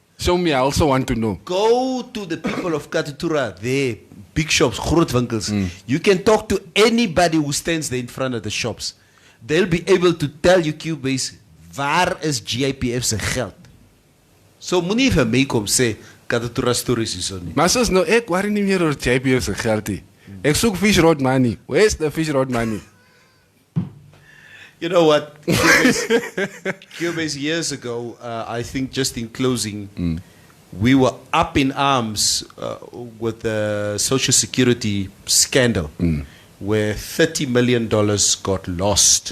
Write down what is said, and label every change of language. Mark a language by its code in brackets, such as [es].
[en] Show me. I also want to know. Go to the people of Karatura, there, big shops, [af] groot winkels. [en] You can talk to anybody who stands there in front of the shops. They'll be able to tell you, Cubase, [af] waar is GIPF se geld? So moenie vir my kom sê Karatura stories is so nie. Maar sis, nou ek worry nie meer oor JPF se geld nie. Ek soek fish road money. [en] Where's the fish road money? You know what? Cubase years ago, I think just in closing, we were up in arms with the Social Security scandal where $30 million got lost.